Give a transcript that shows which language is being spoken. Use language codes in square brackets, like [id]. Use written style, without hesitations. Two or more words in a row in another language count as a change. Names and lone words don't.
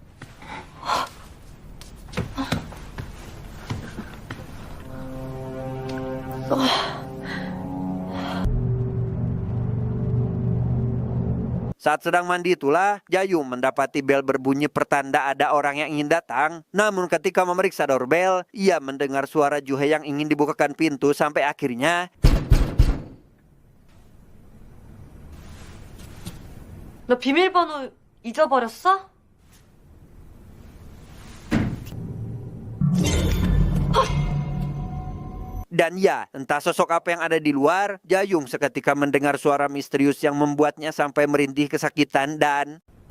[id] Saat sedang mandi itulah, Jayung mendapati bel berbunyi pertanda ada orang yang ingin datang. Namun ketika memeriksa [en] doorbell, [id] ia mendengar suara Juhe yang ingin dibukakan pintu sampai akhirnya... [ko] 너 비밀번호 잊어버렸어? [id] Dan ya, entah sosok apa yang ada di luar, Jayung seketika mendengar suara misterius yang membuatnya sampai merintih kesakitan dan...